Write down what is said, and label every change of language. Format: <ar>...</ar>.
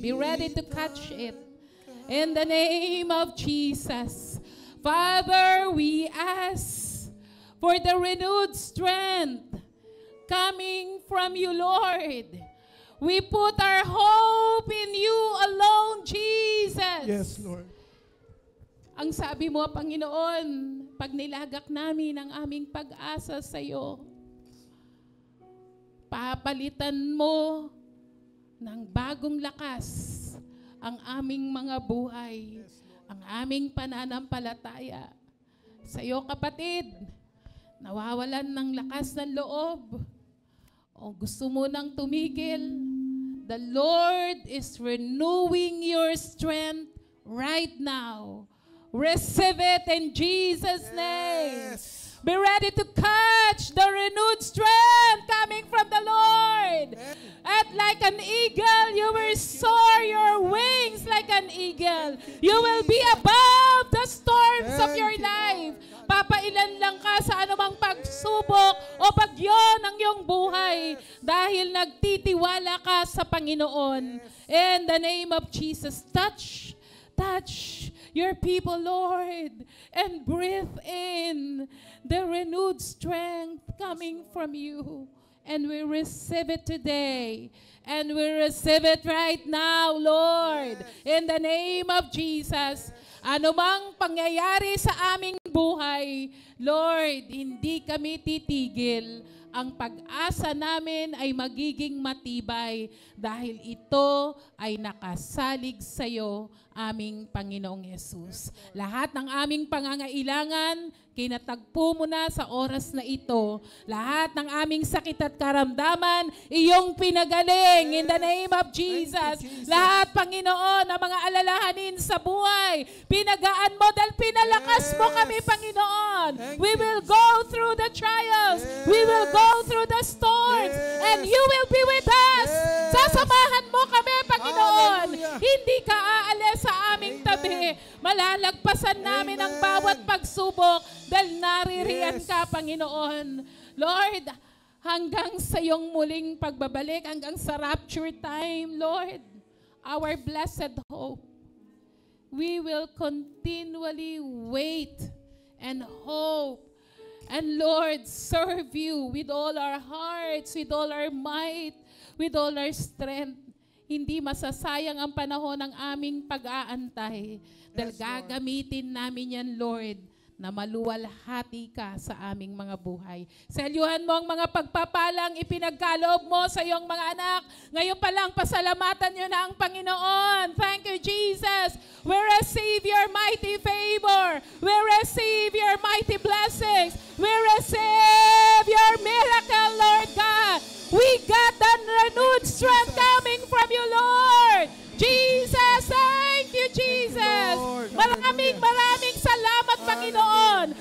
<en>Be ready to catch it. In the name of Jesus. Father, we ask for the renewed strength coming from you, Lord. We put our hope in you alone, Jesus. Yes, Lord.</en> <tl>Ang sabi mo, Panginoon, pag nilagak namin ang aming pag-asa sa iyo, papalitan mo ng bagong lakas ang aming mga buhay, ang aming pananampalataya. Sa iyo, kapatid, nawawalan ng lakas ng loob, o gusto mo nang tumigil,</tl> <en>the Lord is renewing your strength right now. Receive it in Jesus' name. Yes. Be ready to catch the renewed strength coming from the Lord. And like an eagle, you will soar your wings like an eagle. You will be above the storms of your life.</en> <tl>Papailan lang ka sa anumang pagsubok o bagyo ng iyong buhay dahil nagtitiwala ka sa Panginoon.</tl> <en>In the name of Jesus, touch your people, Lord, and breathe in the renewed strength coming from you. And we receive it today. And we receive it right now, Lord. In the name of Jesus.</en> <tl>Ano mang pangyayari sa aming buhay, Lord, hindi kami titigil. Ang pag-asa namin ay magiging matibay dahil ito ay nakasalig sa iyo, aming Panginoong Yesus. Lahat ng aming pangangailangan, kinatagpo mo na sa oras na ito. Lahat ng aming sakit at karamdaman, iyong pinagaling</tl> <en>in the name of Jesus.</en> <tl>Lahat, Panginoon, ng mga alalahanin sa buhay, pinagaan mo dahil pinalakas mo kami, Panginoon.</tl> <en>We will go through the trials. We will go through the storms. And you will be with us.</en> <tl>Sasamahan mo kami, Panginoon. Hindi ka aalis sa aming tabi. Malalagpasan namin ang bawat pagsubok dahil naririyan ka, Panginoon. Lord, hanggang sa iyong muling pagbabalik, hanggang sa rapture time, Lord,</tl> <en>our blessed hope, we will continually wait and hope. And Lord, serve you with all our hearts, with all our might, with all our strength.</en> <tl>Hindi masasayang ang panahon ng aming pag-aantay. Dahil gagamitin namin yan, Lord, na maluwalhati ka sa aming mga buhay. Selyuhan mo ang mga pagpapalang ipinagkaloob mo sa iyong mga anak. Ngayon pa lang, pasalamatan nyo na ang Panginoon.</tl> <en>Thank you, Jesus. We receive your mighty favor. We receive your mighty blessings. We receive your miracle, Lord God. We got that renewed strength coming from you, Lord.</en> <tl>Jesus,</tl> <en>thank you,</en> <tl>Jesus. Maraming salamat, Panginoon.</tl>